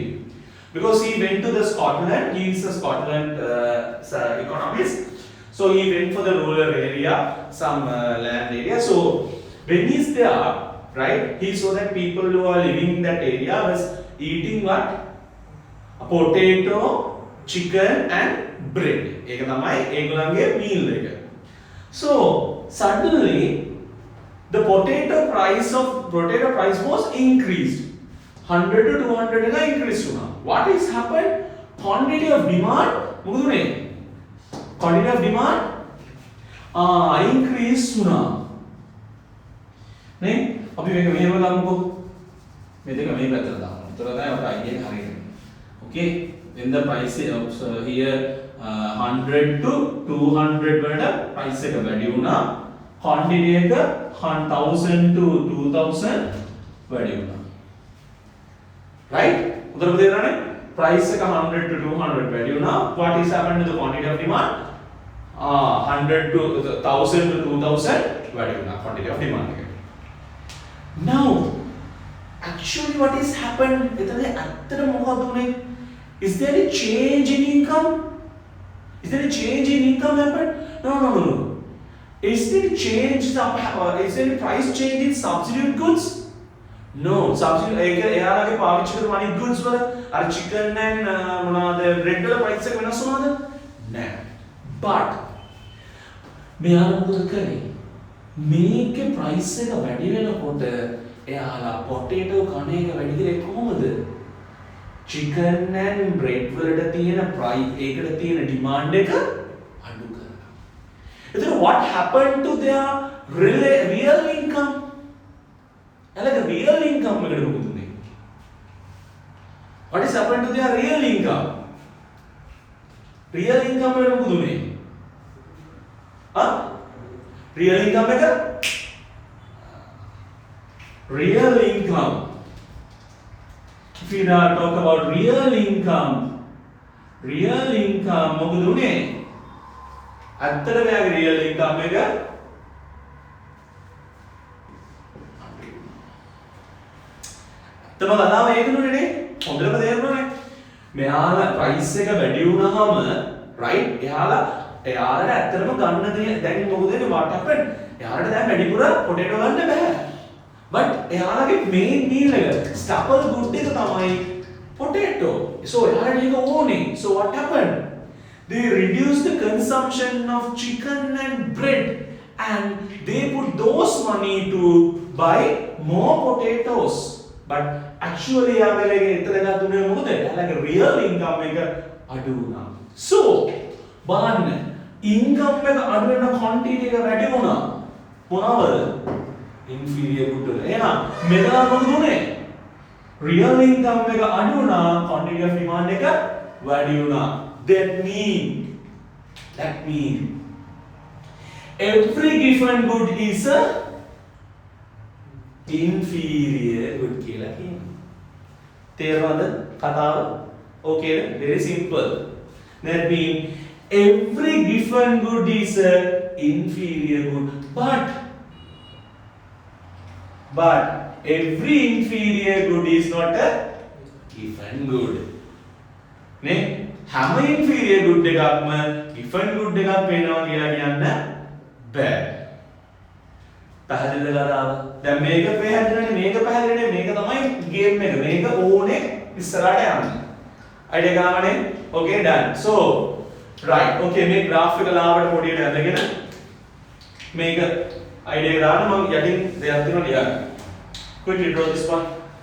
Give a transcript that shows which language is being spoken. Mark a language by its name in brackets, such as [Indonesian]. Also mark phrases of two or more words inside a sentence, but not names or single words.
[English] Because he went to the Scotland, he is a Scotland economist. So he went for the rural area, some land area. So when he's there, right, he saw that people who are living in that area was eating what? A potato, chicken and bread. [Sinhala] ඒක තමයි ඒගොල්ලන්ගේ meal එක. [English] So suddenly the potato price was increased. 100 to 200 එක increase වුණා. What is happened? Quantity of demand [Sinhala] මොකද උනේ? [English] Quantity of demand increase වුණා. [Sinhala] නේ? අපි මේක මෙහෙම ගමුකෝ. මේ දෙක මේ පැත්තට දාමු. උතර තමයි අපට idea එක හරියට. [English] Okay? When the price is here 100 to 200 වලට price එක [Sinhala] වැඩි වුණා. Quantity එක 1000 to 2000 වැඩි වුණා. Right? උතර තේරෙනවනේ? Price එක 100 to 200 වැඩි වුණා. [English] What is happened to the quantity of demand? 100 to 1000 to 2000 [Sinhala] වැඩි වුණා [English] quantity of demand එක. Now actually what is happened? [Sinhala] එතන ඇත්තට මොකද උනේ? [English] Is there a change in income? Is there a change in income happened? No. Is there a change? Is there a price change in substitute goods? [Sinhala] No. Substitute ඒක එයාලගේ පාවිච්චි කරන අනිත් goods වල අර [English] chicken and [Sinhala] මොනවාද bread වල price එක වෙනස් වුණාද? නෑ. But මෙයාලා මොකද කරේ? මේකේ price එක වැඩි වෙනකොට එයාලා potato කන එක වැඩි කරේ කොහොමද? [English] Chicken and bread [Sinhala] වලට තියෙන price ඒකට තියෙන demand එක අඩු කරනවා. [English] එතකොට what happened to their real income? [Sinhala] එයාලගේ [English] real income [Sinhala] එකට මොකද උනේ? [English] What is happened to their real income? Real income [Sinhala] එකට මොකද උනේ? [English] Real income එක real income. If we now talk about real income [Sinhala] මොකද උනේ? අත්තර මෙයාගේ [English] real income [Sinhala] එක තම කතාව ඒකනුනේ නේ. හොඳටම තේරුණානේ. මෙයාලා price එක වැඩි වුණාම right එයාලට ඇත්තටම ගන්න දේ දැන් මොකද වෙන්නේ? [English] what happened? [Sinhala] එයාලට දැන් වැඩිපුර potato ගන්න බෑ. But එයාලගේ [English] main meal [Sinhala] එක [English] staple good [Sinhala] එක තමයි potato. So එයාලට ඒක ඕනේ. [English] So what happened? They reduced the consumption of chicken and bread and they put those money to buy more potatoes. [Sinhala] But actually එයාලගේ එතන දුන්නේ මොකද? එයාලගේ [English] real income [Sinhala] එක අඩු වුණා. So බලන්න income එක අඩු වෙන quantity එක වැඩි වුණා. මොනවද? [English] inferior good වල. [Sinhala] එහෙනම් මෙතන මොකද උනේ? [English] real income [Sinhala] එක අඩු වුණා, [English] quantity of demand [Sinhala] එක වැඩි වුණා. [English] That mean every given good is a inferior good [Sinhala] කියලා කියනවා. තේරෙනවද කතාව? [English] Okay, very simple. That mean every given good is a inferior good. But every inferior good is not a given good. [Sinhala] නේ? හැම [English] inferior good [Sinhala] එකක්ම [English] given good [Sinhala] එකක් වෙනවා කියලා කියන්න බෑ. පැහැදිලිද කතාව? දැන් මේක පැහැදිලිනේ මේක පැහැදිලිනේ මේක තමයි ගේම් එක. මේක ඕනේ ඉස්සරහට යන්න. අයිඩියා ගන්නනේ? [English] Okay, done. So right. [Sinhala] Okay, මේ graph එක ලාවට පොඩියට ඇදගෙන මේක අයිඩියා දාන්න මම යටින් දෙයක් තියෙනවා ලියන්න. [English] Quickly draw this one.